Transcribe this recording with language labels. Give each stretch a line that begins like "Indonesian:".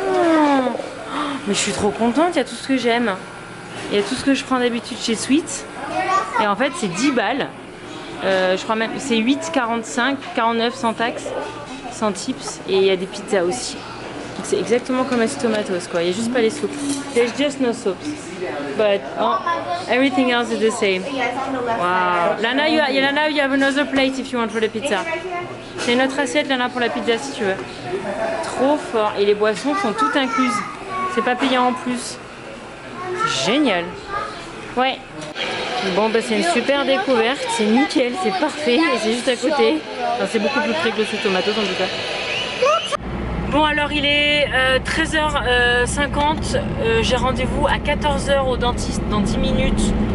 French: Oh, mais je suis trop contente, il y a tout ce que j'aime. Il y a tout ce que je prends d'habitude chez Sweet. Et en fait, c'est 10 balles. Je crois même, c'est 8,45, 49 sans taxe, sans tips. Et il y a des pizzas aussi. Donc c'est exactement comme à Sweet Tomatoes, quoi. Il n'y a juste pas les soupes.
English: There's just no soups. But everything else is the same. Wow. Lana, you have another plate if you want for the pizza.
French: C'est une autre assiette, Lana, pour la pizza si tu veux. Trop fort. Et les boissons sont toutes incluses. C'est pas payant en plus. C'est génial. Ouais. Bon bah c'est une super découverte, c'est nickel, c'est parfait et c'est juste à côté. Enfin, c'est beaucoup plus près que le Sweet Tomatoes en tout cas. Bon alors il est 13h50, j'ai rendez-vous à 14h au dentiste dans 10 minutes.